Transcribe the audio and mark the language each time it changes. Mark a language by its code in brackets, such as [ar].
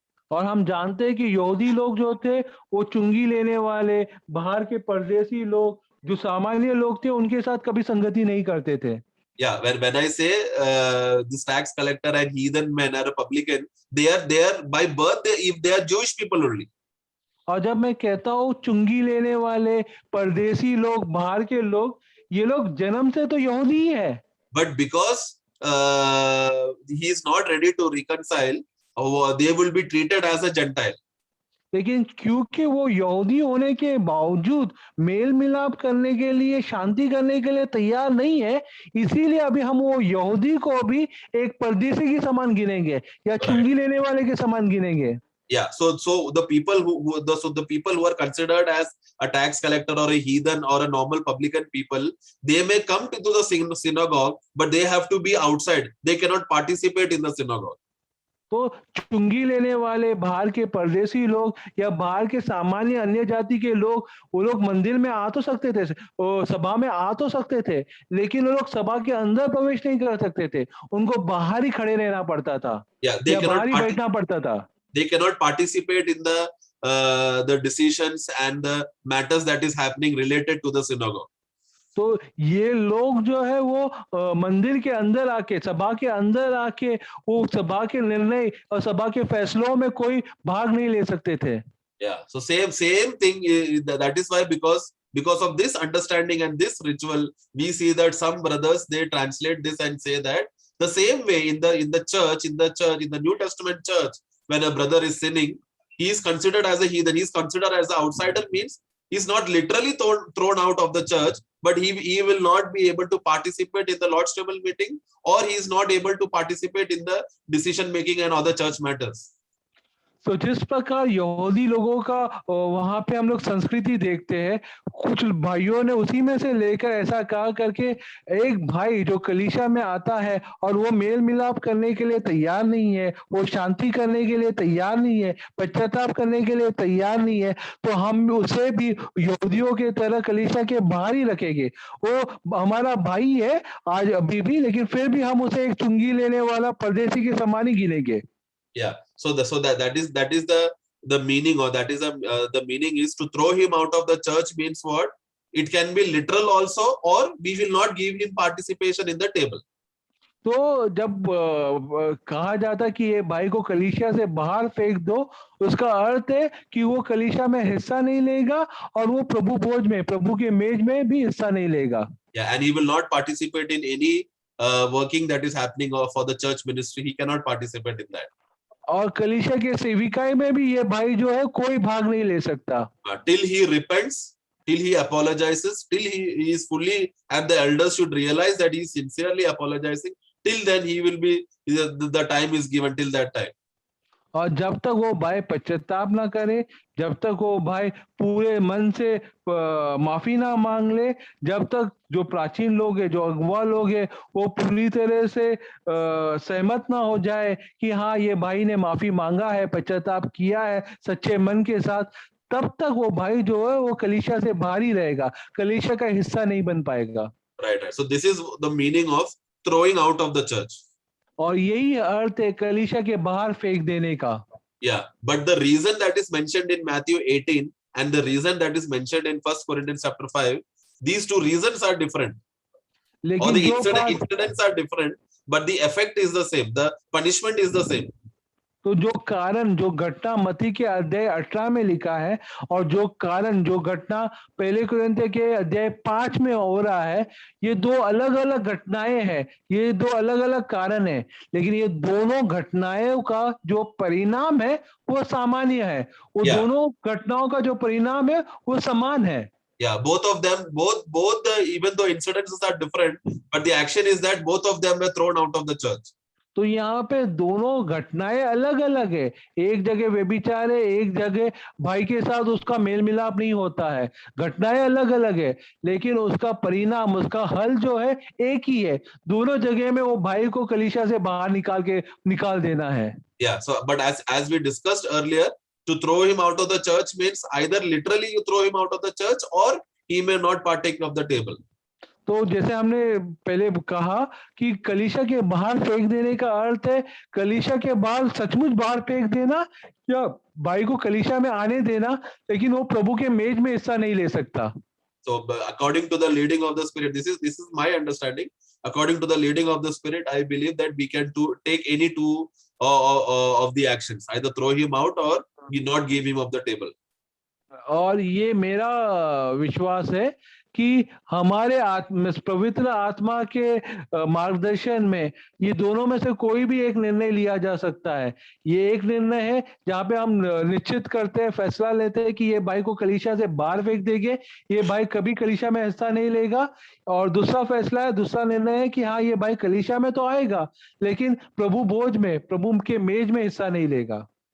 [hi] और हम जानते हैं कि यहूदी लोग जो थे वो चुंगी लेने वाले, बाहर के परदेसी लोग, जो सामान्य लोग थे, उनके साथ कभी संगति नहीं करते थे। [en] Yeah, when I say this tax collector and heathen men are a publican, they are by birth, if they are Jewish people only. [hi] और जब मैं कहता हूँ चुंगी लेने वाले, परदेसी लोग, बाहर के लोग, ये लोग जन्म से तो यहूदी ही है, [en] But because he is not ready to reconcile, they will be treated as a Gentile. [hi] लेकिन क्योंकि वो यहूदी होने के बावजूद मेल मिलाप करने के लिए, शांति करने के लिए तैयार नहीं है, इसीलिए अभी हम वो यहूदी को भी एक परदेसी के समान गिनेंगे या चुंगी लेने वाले के समान गिनेंगे। [en] Yeah, so the people the people who are considered as a tax collector or a heathen or a normal publican people, they may come to the synagogue, but they have to be outside. They cannot participate in the synagogue. [hi] तो चुंगी लेने वाले, बाहर के परदेसी लोग या बाहर के सामान्य अन्य जाति के लोग, वो लोग मंदिर में आ तो सकते थे, सभा में आ तो सकते थे, लेकिन वो लोग सभा के अंदर प्रवेश नहीं कर सकते थे, उनको बाहर ही खड़े रहना पड़ता था या बाहर ही बैठना पड़ता था। [en] They cannot participate in the decisions and the matters that is happening related to the synagogue. [hi] तो ये लोग जो है वो मंदिर के अंदर आके, सभा के अंदर आके वो सभा के निर्णय और सभा के फैसलों में कोई भाग नहीं ले सकते थे। [en] Yeah. So same thing. That is why because of this understanding and this ritual, we see that some brothers, they translate this and say that the same way in the church in the New Testament church, when a brother is sinning, he is considered as a heathen. He is considered as an outsider, means he's not literally thrown out of the church, but he will not be able to participate in the Lord's table meeting, or he is not able to participate in the decision making and other church matters. [hi] तो जिस प्रकार यहूदी लोगों का वहां पे हम लोग संस्कृति देखते हैं, कुछ भाइयों ने उसी में से लेकर ऐसा कहा करके एक भाई जो कलीसिया में आता है और वो मेल मिलाप करने के लिए तैयार नहीं है, वो शांति करने के लिए तैयार नहीं है, पश्चाताप करने के लिए तैयार नहीं है, तो हम उसे भी यहूदियों के तरह कलीसिया के बाहर ही रखेंगे। वो हमारा भाई है आज अभी भी, लेकिन फिर भी हम उसे एक चुंगी लेने वाला परदेसी के समान ही गिनेंगे। [en] Yeah. So that is the meaning, or that is the meaning is to throw him out of the church means what? It can be literal also, or we will not give him participation in the table. [hi] तो जब कहा जाता कि ये भाई को कलीसिया से बाहर फेंक दो, उसका अर्थ है कि वो कलीसिया में हिस्सा नहीं लेगा और वो प्रभु भोज में, प्रभु के मेज में भी हिस्सा नहीं लेगा। [en] Yeah, and he will not participate in any working that is happening for the church ministry. He cannot participate in that. [hi] और कलीसिया के सेविकाई में भी ये भाई जो है कोई भाग नहीं ले सकता। [en] Till he repents, till he apologizes, till he is fully, and the elders should realize that he is sincerely apologizing. Till then he will be, the time is given till that time. [hi] और जब तक वो भाई पश्चाताप ना करे, जब तक वो भाई पूरे मन से माफी ना मांग ले, जब तक जो प्राचीन लोग है, जो अगुआ लोग है, वो पूरी तरह से सहमत ना हो जाए कि हाँ ये भाई ने माफी मांगा है, पश्चाताप किया है सच्चे मन के साथ, तब तक वो भाई जो है वो कलीसिया से बाहर ही रहेगा, कलीसिया का हिस्सा नहीं बन पाएगा। [en] Right. So this is the meaning of throwing out of the church. [hi] और यही अर्थ है कलीसिया के बाहर फेंक देने का। [en] Yeah, but the reason that is mentioned in Matthew 18 and the reason that is mentioned in 1 Corinthians chapter 5, these two reasons are different. Or the incidents are different, but the effect is the same. The punishment is the same. [hi] तो जो कारण, जो घटना मत्ती के अध्याय 18 में लिखा है और जो कारण, जो घटना पहले कुरिन्थियों के अध्याय 5 में हो रहा है, ये दो अलग अलग घटनाएं हैं, ये दो अलग अलग कारण हैं, लेकिन ये दोनों घटनाओं का जो परिणाम है वो सामान्य है, वो दोनों घटनाओं का जो परिणाम है वो समान है। [en] Yeah, both of them, both the, even though incidences are different, but the action is that both of them were thrown out of the church. [hi] तो यहाँ पे दोनों घटनाएं अलग अलग है, एक जगह व्यभिचार है, एक जगह भाई के साथ उसका मेल मिलाप नहीं होता है, घटनाएं अलग अलग है, लेकिन उसका परिणाम, उसका हल जो है एक ही है, दोनों जगह में वो भाई को कलीसिया से बाहर निकाल देना है। [en] Yeah, so but as we discussed earlier, to throw him out of the church means either literally you throw him out of the church or he may not partake of the table. [hi] तो जैसे हमने पहले कहा कि कलीसिया के बाहर फेंक देने का अर्थ है कलीसिया के बाहर सचमुच बाहर फेंक देना, या भाई को कलीसिया में आने देना, लेकिन वो प्रभु के मेज में हिस्सा नहीं ले सकता। [en] So according to the leading of the Spirit, this is my understanding. According to the leading of the Spirit, I believe that we can take any two of the actions, either throw him out or we not give him of the table. [hi] और ये मेरा विश्वास है कि हमारे पवित्र आत्मा के मार्गदर्शन में ये दोनों में से कोई भी एक निर्णय लिया जा सकता है। ये एक निर्णय है जहाँ पे हम निश्चित करते हैं, फैसला लेते हैं कि ये भाई को कलीसिया से बाहर फेंक देंगे, ये भाई कभी कलीसिया में हिस्सा नहीं लेगा, और दूसरा फैसला है, दूसरा निर्णय है कि हाँ ये भाई कलीसिया में तो आएगा लेकिन प्रभु भोज में, प्रभु के मेज में हिस्सा नहीं लेगा।